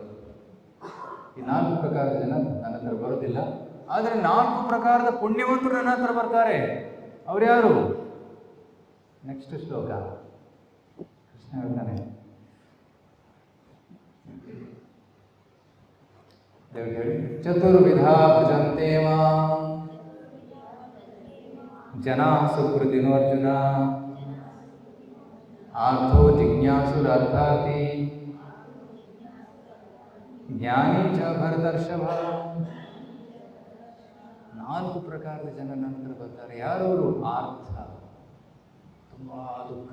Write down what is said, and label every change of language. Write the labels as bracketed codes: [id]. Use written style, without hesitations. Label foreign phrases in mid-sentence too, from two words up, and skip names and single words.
[kn] ಈ 4 ಪ್ರಕಾರದ ಜನ ನನ್ನ ಹತ್ರ ಬರೋದಿಲ್ಲ. ಆದರೆ 4 ಪ್ರಕಾರದ ಪುಣ್ಯವಂತರು ನನ್ನ ಹತ್ರ ಬರ್ತಾರೆ. ಅವ್ರು ಯಾರು? ನೆಕ್ಸ್ಟ್ ಶ್ಲೋಕ ಕೃಷ್ಣ ಹೇಳ್ತಾನೆ, ದೇವ್ರು ಹೇಳಿ, [sa] ಚತುರ್ವಿಧ ಭಜಂತೆ ಮಾಂ ಜನಾ ಸುಕೃತಿನೋ ಅರ್ಜುನ ಆರ್ಥೋ ಜಿಜ್ಞಾಸುರರ್ಥಾರ್ಥಿ ಜ್ಞಾನಿ ಚ ಭರತರ್ಷಭ. [kn] 4 ಪ್ರಕಾರದ ಜನ ನಂತರ ಬರ್ತಾರೆ. ಯಾರವರು? ಆರ್ಥ, ತುಂಬ ದುಃಖ.